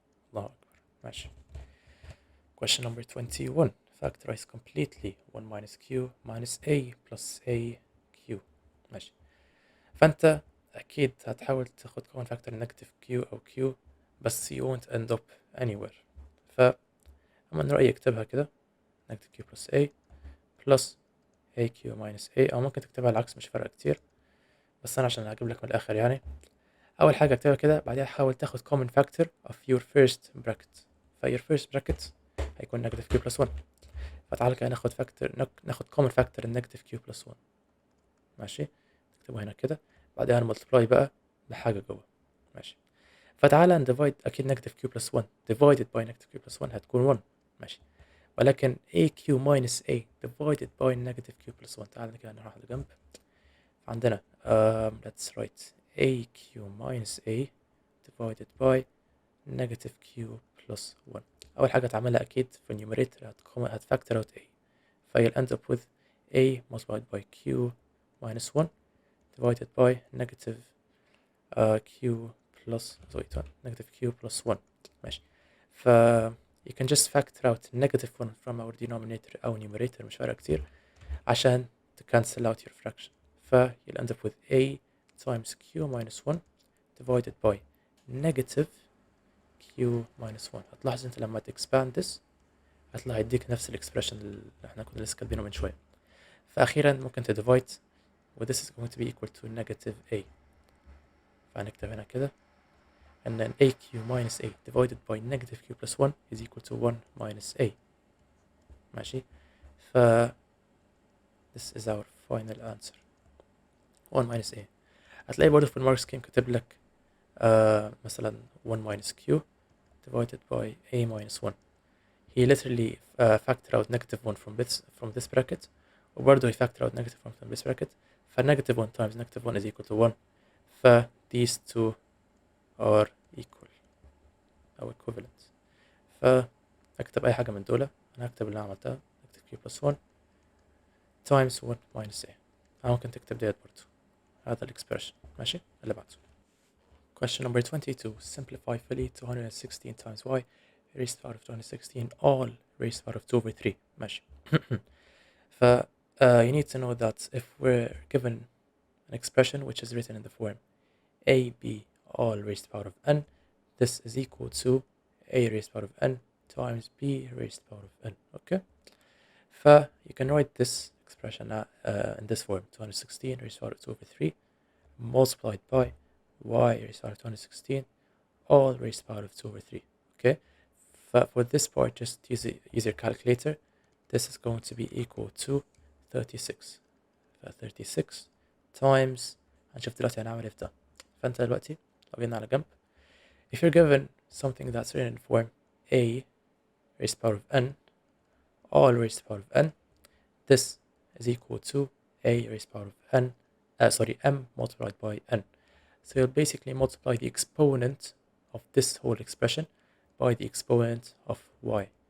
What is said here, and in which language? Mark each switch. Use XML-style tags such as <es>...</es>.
<ar>الله أكبر. ماشي.</ar> <en>Question number 21. Factorize completely 1 minus q minus a plus a q. ماشي.</en> <ar>فأنت أكيد هتحاول تاخد common factor negative q أو q بس</ar> <en>you won't end up anywhere.</en> <ar>أما من رأيي اكتبها كده negative q plus a plus aq minus a أو ممكن تكتبها العكس مش فارقة كتير بس أنا عشان هجيب لك من الآخر يعني أول حاجة اكتبها كده بعدها حاول تاخد</ar> <en>common factor of your first bracket. your first bracket هيكون negative q plus 1</en> <ar>فتعال كده ناخد</ar> <en>common factor negative q plus 1.</en> <ar>ماشي نكتبه هنا كده بعدها نملتبلاي بقى بحاجة جوه. ماشي فتعالى نديفايد أكيد negative q plus 1 divided by negative q plus 1 هتكون 1.</ar> <en>ماشي ولكن aq minus a divided by negative q plus 1</en> <ar>تعالى كده نروح لجنب عندنا</ar> <en>let's write aq minus a divided by negative q plus 1.</en> <ar>أول حاجة تعملها أكيد في النيوميريتور هتفactor out a فيل end up with a multiplied by q minus 1 divided by negative q plus negative q plus 1.</ar> <en>ماشي ف you can just factor out negative 1 from our denominator أو numerator</en> <ar>مش فارقة كتير عشان</ar> <en>to cancel out your fraction. you'll end up with a times q minus 1 divided by negative q minus 1.</en> <ar>هتلاحظ انت لما</ar> <en>expand this</en> <ar>هتلاقي هيديك نفس الاكسبريشن اللي احنا كنا لسه كاتبينه من شوية. فأخيرا ممكن تديفايد و</ar> <en>this is going to be equal to negative a. فهنكتب هنا كده and then aq minus a divided by negative q plus 1 is equal to 1 minus a. ماشي ف this is our final answer 1 minus a.</en> <ar>هتلاقي برضه في المارك سكيم كاتب لك مثلا 1 minus q divided by a minus 1.</ar> <en>he literally factor out negative 1 from this bracket</en> <ar>وبرضه</ar> <en>he factor out negative 1 from this bracket negative 1 times negative 1 is equal to 1 these two are equal أو equivalent.</en> <ar>فأكتب أي حاجة من دول أنا هكتب اللي أنا عملتها negative q plus 1 times 1 minus a. ممكن تكتب ديت برضه هذا الإكسبريشن. ماشي اللي بعده</ar> <en>question number 22 simplify fully 216 times y raised to the power of 216 all raised to the power of 2 over 3. ماشي ف you need to know that if we're given an expression which is written in the form ab all raised to the power of n this is equal to a raised to the power of n times b raised to the power of n. okay you can write this expression in this form 216 raised to the power of 2 over 3 multiplied by y raised to the power of 216 all raised to the power of 2 over 3. okay for this part just use your calculator. This is going to be equal to 36. 36 times</en> <ar>هنشوف دلوقتي هنعمل ايه في ده. فانت دلوقتي لو جينا على جنب</ar> <en>if you're given something that's written in form a raised to the power of n all raised to the power of n this is equal to a raised to the power of n m multiplied by n. so you'll basically multiply the exponent of this whole expression by the exponent of y.</en>